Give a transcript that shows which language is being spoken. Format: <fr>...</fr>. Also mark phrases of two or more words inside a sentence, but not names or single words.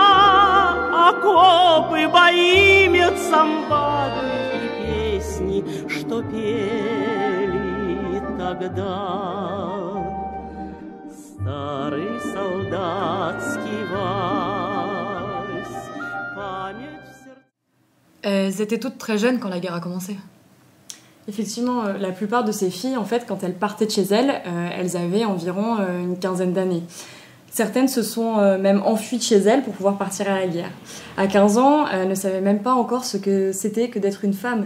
<ru>Окопы, бои, медсамбады и песни, что пели тогда. Старый солдатский вальс, память в сердце.</ru> <fr>Elles étaient toutes très jeunes quand la guerre a commencé. Effectivement, la plupart de ces filles, en fait, quand elles partaient de chez elles, elles avaient environ une quinzaine d'années. Certaines se sont même enfuies de chez elles pour pouvoir partir à la guerre. À 15 ans, elles ne savaient même pas encore ce que c'était que d'être une femme.</fr>